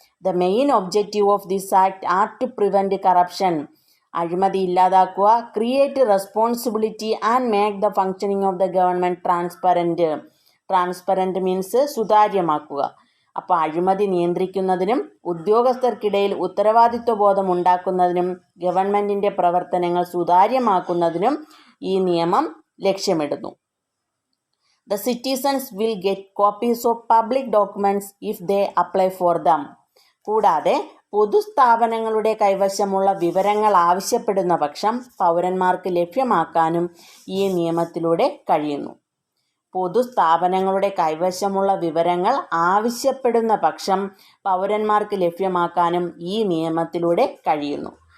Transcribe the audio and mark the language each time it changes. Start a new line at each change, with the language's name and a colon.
English: the main objective of this act are to prevent corruption,
Malayalam: അഴിമതി ഇല്ലാതാക്കുക,
English: Create responsibility and make the functioning of the government transparent. Transparent means
Malayalam: സുതാര്യമാക്കുക. അപ്പോൾ അഴിമതി നിയന്ത്രിക്കുന്നതിനും ഉദ്യോഗസ്ഥർക്കിടയിൽ ഉത്തരവാദിത്വ ബോധം ഉണ്ടാക്കുന്നതിനും ഗവൺമെൻറ്റിൻ്റെ പ്രവർത്തനങ്ങൾ സുതാര്യമാക്കുന്നതിനും ഈ നിയമം ലക്ഷ്യമിടുന്നു.
English: The citizens will get copies of public documents if they apply for them.
Malayalam: കൂടാതെ പൊതുസ്ഥാപനങ്ങളുടെ കൈവശമുള്ള വിവരങ്ങൾ ആവശ്യപ്പെടുന്ന പക്ഷം പൗരന്മാർക്ക് ലഭ്യമാക്കാനും ഈ നിയമത്തിലൂടെ കഴിയുന്നു. പൊതുസ്ഥാപനങ്ങളുടെ കൈവശമുള്ള വിവരങ്ങൾ ആവശ്യപ്പെടുന്ന പക്ഷം പൗരന്മാർക്ക് ലഭ്യമാക്കാനും ഈ നിയമത്തിലൂടെ കഴിയുന്നു.